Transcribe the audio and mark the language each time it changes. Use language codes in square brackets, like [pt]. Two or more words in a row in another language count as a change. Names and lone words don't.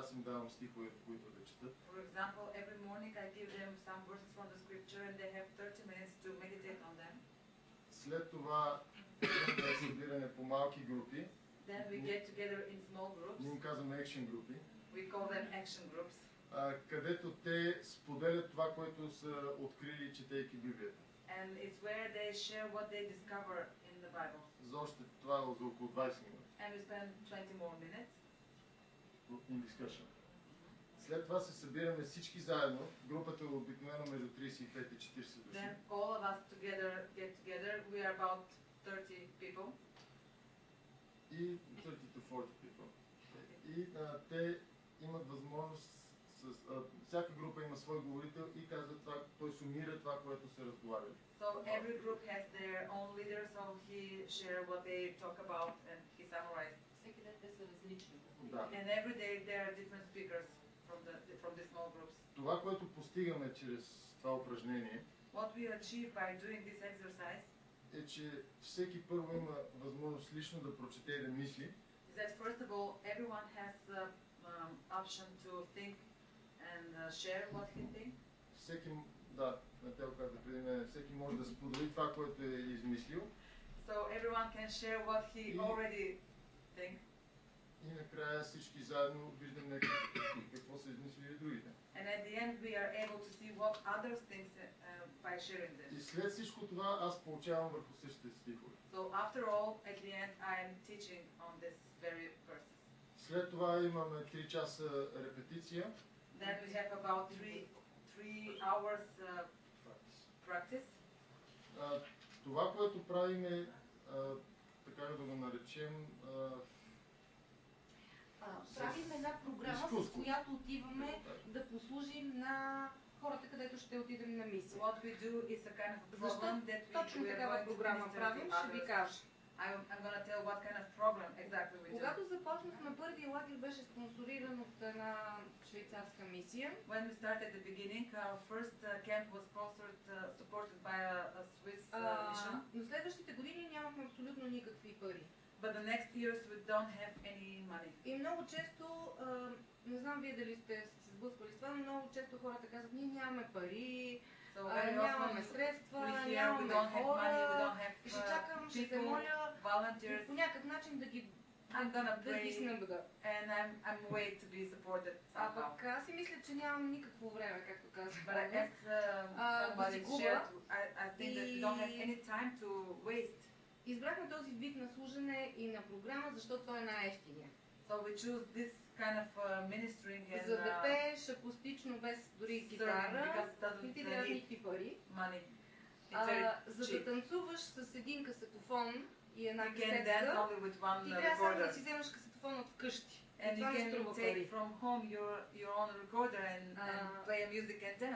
[bg] им давам стихове, които да четат. [en] For example, every morning I give them some verses from the scripture and they have 30 minutes to meditate on them. [bg] След това имаме събиране по малки групи. [en] Then we get together in small groups. [bg] Ние им казваме action групи. [en] We call them action groups. [bg] Където те споделят това, което са открили, четейки Библията. [en] And it's where they share what they discover in the Bible. [bg] За още това за около 20 минути. [en] And we spend 20 more minutes. In discussion. [bg] След това се събираме всички заедно. Групата е обикновено между 35 и 40 души. [en] Then all of us get together. We are about 30 people. И 30 to 40 people. [bg] И те имат възможност всяка група има свой говорител и казва това, той сумира това, което се разговаря. [en] So every group has their own leader, so he share what they talk about and he summarized. [bg] Всеки ден те са различни. Да. [en] And every day there are different speakers from the small groups. [bg] Това, което постигаме чрез това упражнение, [en] What we achieve by doing this exercise, [bg] е, че всеки първо има възможност лично да прочете и да мисли. [en] Is that first of all, everyone has the option to think and share what he thinks. [bg] Всеки, да, Нател каза преди мен, всеки може да сподели това, което е измислил. [en] So everyone can share what he already think. [bg] И накрая всички заедно виждаме какво са измислили другите. [en] And at the end we are able to see what others think by sharing this. [bg] И след всичко това аз получавам върху същите стихове. [en] So after all, at the end I am teaching on this very verses. [bg] След това имаме 3 часа репетиция. [en] Then we have about 3 hours practice. [bg] Това, което правим е, така да го наречем, правим една програма, с която отиваме да послужим на хората, където ще отидем на мисия. [en] What we do is a kind of program that we [bg] точно такава програма правим, ще ви кажа. [en] I'm going to tell what kind of program exactly we do. [bg] Когато започнахме, първия лагер беше спонсориран от една швейцарска мисия. [en] When we started at the beginning, our first camp was supported by a Swiss mission. [bg] Но следващите години нямахме абсолютно никакви пари. [en] But the next years we don't have any money. [bg] И много често, не знам вие дали сте се сблъсквали с това, но много често хората казват, ние нямаме пари, нямаме средства, нямаме хора, и ще чакам, ще се моля по някакъв начин да ги снабда. [en] And I'm wait to be supported somehow. [bg] Пък аз си мисля, че нямам никакво време, както казвам. [en] But as somebody shared, I think that we don't have any time to waste. [bg] Избрахме този вид на служене и на програма, защото той е най-евтиния. [en] So we choose this kind of ministering and [bg] за да пееш акустично без дори гитара, не ти трябва никакви пари. За да танцуваш с един касетофон и една касетка, ти трябва само да си вземаш касетофон от вкъщи. [en] And you can take from home your own recorder and play music and dance.